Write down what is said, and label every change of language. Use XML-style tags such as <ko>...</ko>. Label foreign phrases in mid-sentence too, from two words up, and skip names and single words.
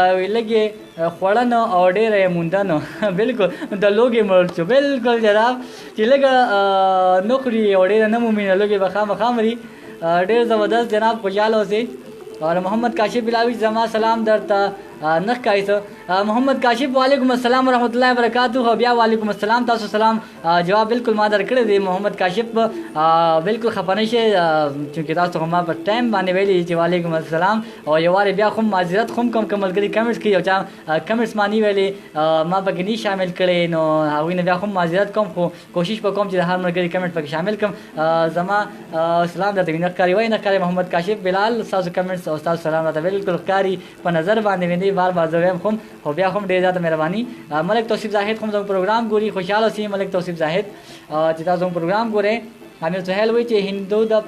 <ps>لږ خوړن او ډېره یې موندن بالکل د لوږې مړ شو بالکل جناب چې لږ نه خوري او ډېره نه مومي نو لوږې به خامخا مري ډېر زبردست جناب خوشحاله اوسئ اور محمد کاشف بلاوی زما سلام درته نه ښکاري څه محمد کاشف</ps> <ar>وعلیکم السلام ورحمۃ اللہ وبرکاتہ</ar> <ps>او بیا</ps> <ar>وعلیکم السلام</ar> <ps>تاسو سلام جواب بالکل ما درکړی دی محمد کاشف بالکل خفه نه شئ چونکې تاسو خو ما په ټایم باندې ویلي چې وعلیکم السلام او یو وارې بیا خو معذرت خو کوم که ملګري کمنټس کوي یو چا کمنټس ما نه ویلي ما پکې نه شامل کړی نو هغوی نه بیا خو معذرت کوم خو کوشش به کوم چې د هر ملګري کمنټ پکې شامل کړم زما سلام درته نه ښکاري وایي نه ښکاري محمد کاشف بلال ستاسو کمنټس او ستاسو سلام راته بالکل ښکاري په نظر باندې ویني بار بار زه وایم خو خو بیا هم ډېر زیاته مهرباني ملک توصیف زاهد هم زموږ پروګرام ګوري خوشحاله اوسئ ملک توصیف زاهد چې تاسو زموږ پروګرام ګورئ امیر سهیل وایي چې هندو</ps>